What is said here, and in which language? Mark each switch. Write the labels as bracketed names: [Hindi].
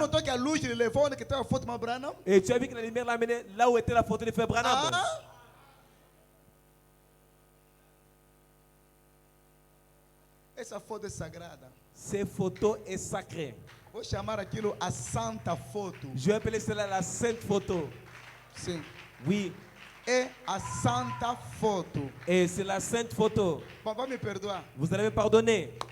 [Portuguese] notou que a luz ele levou onde que estava a foto de Branham? [French] et tu as vu que la lumière l'a amené là où était la photo de Frère Branham. Ah? [Portuguese] Essa foto é sagrada. [French] Ces photos est sacrée. [Portuguese] Vou chamar aquilo a santa foto. [French] Je vais appeler cela la sainte photo. [Portuguese] Sim. [French] Oui, [Portuguese] É a santa foto. [French] et c'est la sainte photo. [Portuguese] Bom, vai me perdoar. [French] Vous allez me pardonner.